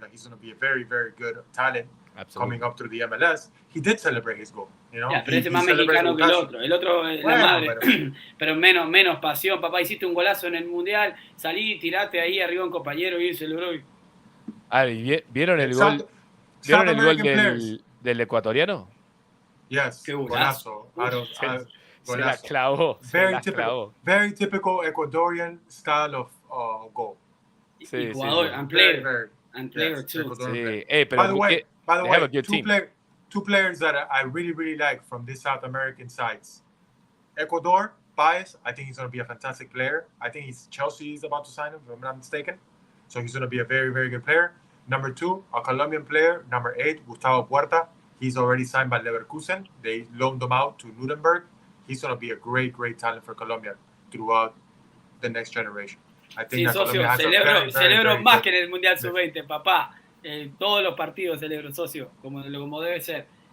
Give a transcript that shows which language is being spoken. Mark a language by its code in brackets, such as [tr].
[en] That he's going to be a very, very good talent. Absolutely. Coming up through the MLS. He did celebrate his goal. [es] Yeah, pero ese es más mexicano que el otro. El otro, la madre. Pero menos pasión. Papá, hiciste un golazo en el Mundial. Salí, tirate ahí arriba un compañero y celebró. ¿Vieron el gol? ¿Vieron el gol del ecuatoriano? [en] Yes. [es] Qué golazo. Se la clavó. [en] Very typical Ecuadorian style of goal. [es] Sí, jugador, [en] and player too. [es] Sí. Pero [en] by the way, two players that I really, really like from these South American sides. Ecuador, Baez, I think he's going to be a fantastic player. I think Chelsea is about to sign him, if I'm not mistaken. So he's going to be a very, very good player. Number 2, a Colombian player, number 8, Gustavo Puerta. He's already signed by Leverkusen. They loaned him out to Nuremberg. He's going to be a great, great talent for Colombia throughout the next generation. I think [es] sí, socio, celebro más que en el Mundial Sub-20, papá. Todos los partidos celebro, socio, como debe ser.